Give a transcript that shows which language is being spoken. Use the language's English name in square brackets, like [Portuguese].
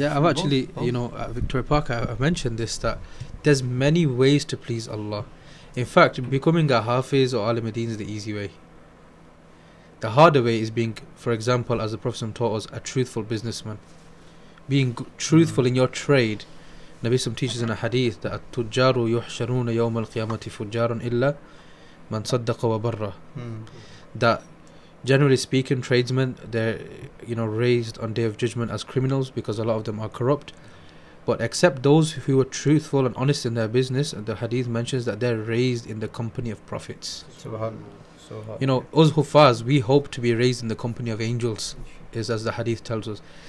[English] I've actually, you know, at Victoria Park, I've mentioned this, that there's many ways to please Allah. In fact, becoming a hafiz or alim ad-din is the easy way. The harder way is being, for example, as the Prophet taught us, a truthful businessman. Being truthful in your trade. Nabi teaches in a hadith that [Arabic] التجار يحشرون يوم القيامة فجارا إلا من صدق وبره. [English] That generally speaking, tradesmen, they're, you know, raised on Day of Judgment as criminals because a lot of them are corrupt. But except those who are truthful and honest in their business, the hadith mentions that they're raised in the company of prophets. You know, us Hufaz, we hope to be raised in the company of angels, is as the hadith tells us.